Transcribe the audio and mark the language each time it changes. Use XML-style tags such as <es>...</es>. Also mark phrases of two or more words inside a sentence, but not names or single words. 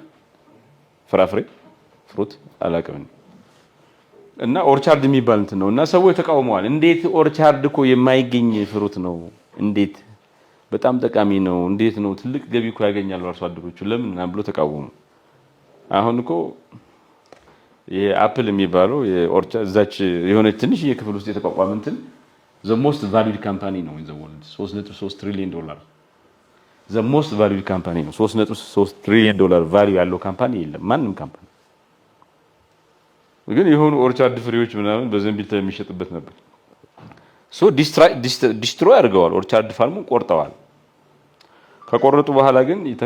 <am>ፍራፍሬ ፍሩት አላውቅም። እና ኦርቻርድ የሚባል እንትን ነው እና ሰዎች ተቃውመዋል። እንዴት ኦርቻርድ እኮ የማይገኝ ፍሩት ነው፣ እንዴት በጣም ጠቃሚ ነው፣ እንዴት ነው ትልቅ ገቢ እኮ ያገኛሉ አርሶ አደሮቹ ለምን እና ብሎ ተቃወሙ። አሁን እኮ የአፕል የሚባለው የኦርቻርድ እዛች የሆነ ትንሽ የክፍል ውስጥ የተቋቋመ እንትን</am> <en>the most valued company</en> <am>ነው</am> <en>in the world</en> <am>3.3</am> <en>trillion dollar the most valued company</en> <am>ነው። 3.3</am> <en>trillion dollar value</en> <am>ያለው ካምፓኒ የለም ማንም ካምፓኒ። ግን የሆኑ ኦርቻርድ ፍሬዎች ምናምን በዘንቢል የሚሸጥበት ነበር። ዲስትሮይ አድርገዋል። ኦርቻርድ ፋርሙን ቆርጠዋል። ከቆረጡ በኋላ ግን</am>